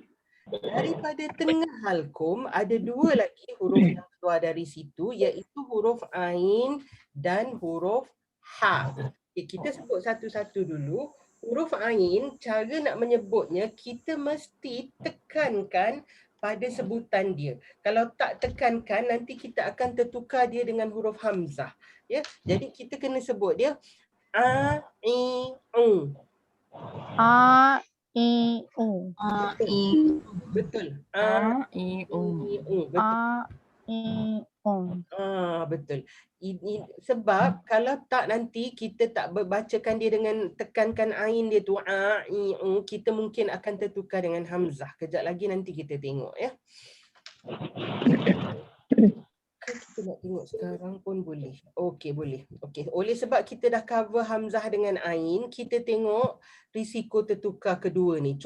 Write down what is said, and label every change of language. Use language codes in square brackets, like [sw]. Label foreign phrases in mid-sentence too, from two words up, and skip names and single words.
[ms] Daripada tengah halqum ada dua lagi huruf yang keluar dari situ, iaitu huruf ain dan huruf ha. Okay, kita sebut satu-satu dulu. Huruf ain, cara nak menyebutnya kita mesti tekankan pada sebutan dia. Kalau tak tekankan, nanti kita akan tertukar dia dengan huruf hamzah. Ya, jadi kita kena sebut dia a, i, u. A, I, U. Betul. A, i, u. Betul. A, I, U. Betul. Sebab kalau tak nanti kita tak bacakan dia dengan tekankan ain dia tu a, i, u, kita mungkin akan tertukar dengan hamzah. Kejap lagi nanti kita tengok ya. Kita nak tengok sekarang pun boleh. Okey, boleh. Okey, oleh sebab kita dah cover hamzah dengan ain, kita tengok risiko tertukar kedua ni.